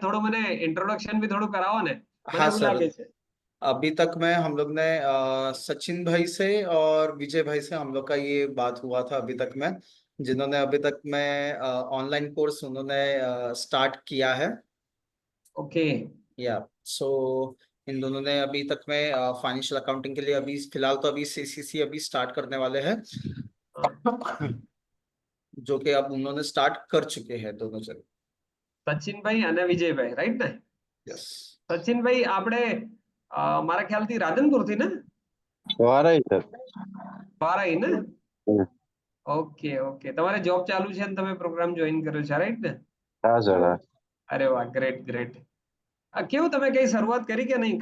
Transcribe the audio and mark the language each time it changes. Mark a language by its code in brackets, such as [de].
[gu] થોડું મને ઇન્ટ્રોડક્શન બી થોડું કરાવો ને, મને [hi] हाँ [gu] એવું [hi] सर [gu] લાગે છે. [hi] अभी तक में हम लोग ने सचिन भाई से और विजय भाई से हम लोग का ये बात हुआ था अभी तक में, जिन्होंने अभी तक में ऑनलाइन कोर्स उन्होंने स्टार्ट किया है. [en] okay, [hi] या सो इन दोनों ने अभी तक में फाइनेंशियल अकाउंटिंग के लिए अभी फिलहाल तो अभी सीसीसी अभी स्टार्ट करने वाले हैं जो कि अब उन्होंने स्टार्ट कर चुके हैं दोनों जगह. [gu] સચિનભાઈ અને વિજયભાઈ, રાઈટ ને? [en] yes [gu] સચિનભાઈ આપણે મારા ખ્યાલથી રાધનપુર થી ને? વારાઈ સર. બારાઈ ને? હમ. ઓકે ઓકે, તમારે જોબ ચાલુ છે ને તમે પ્રોગ્રામ જોઈન કર્યો છે, રાઈટ ને? હા સર હા. અરે વાહ, ગ્રેટ ગ્રેટ. કેવું, તમે કઈ શરૂઆત કરી કે નહીં?